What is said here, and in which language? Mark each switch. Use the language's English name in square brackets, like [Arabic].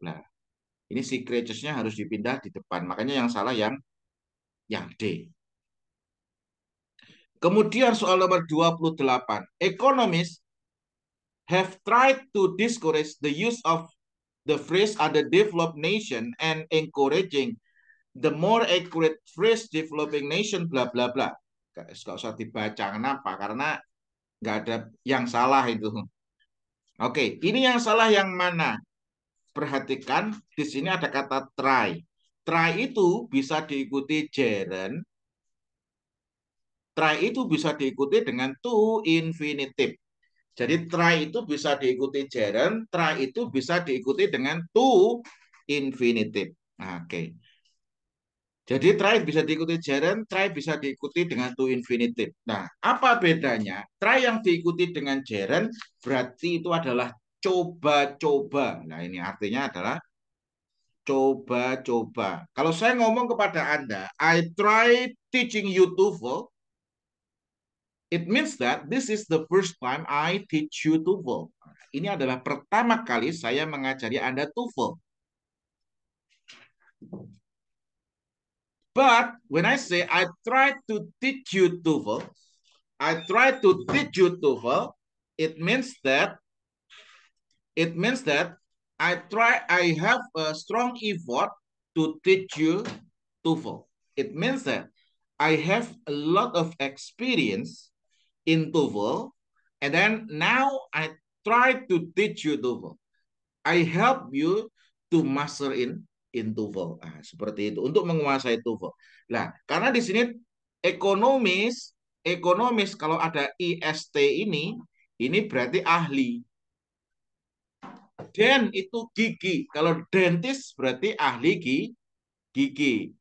[Indonesian] Nah ini sea creatures-nya harus dipindah di depan, makanya yang salah yang D. Kemudian soal nomor 28. [English] Economists have tried to discourage the use of the phrase other developed nation and encouraging the more accurate phrase developing nation bla bla bla. [Indonesian] Gak usah dibaca, kenapa? Karena nggak ada yang salah itu. Oke, ini yang salah yang mana? Perhatikan di sini ada kata try. Try itu bisa diikuti gerund. Try itu bisa diikuti dengan to infinitive. Jadi try itu bisa diikuti gerund, try itu bisa diikuti dengan to infinitive. Oke. Jadi try bisa diikuti gerund, try bisa diikuti dengan to infinitive. Nah, apa bedanya? Try yang diikuti dengan gerund berarti itu adalah coba-coba. Nah, ini artinya adalah coba-coba. Kalau saya ngomong kepada Anda, [English] I try teaching you TOEFL, it means that this is the first time I teach you TOEFL. [Indonesian] Ini adalah pertama kali saya mengajari Anda TOEFL. [English] But when I say I try to teach you TOEFL, I try to teach you TOEFL, it means that I have a strong effort to teach you TOEFL. It means that I have a lot of experience in TOEFL, and then now I try to teach you TOEFL. I help you to master in TOEFL. [Indonesian] Nah, seperti itu untuk menguasai TOEFL. Nah, karena di sini ekonomis, ekonomis kalau ada IST ini berarti ahli. Den itu gigi. Kalau dentis berarti ahli gigi.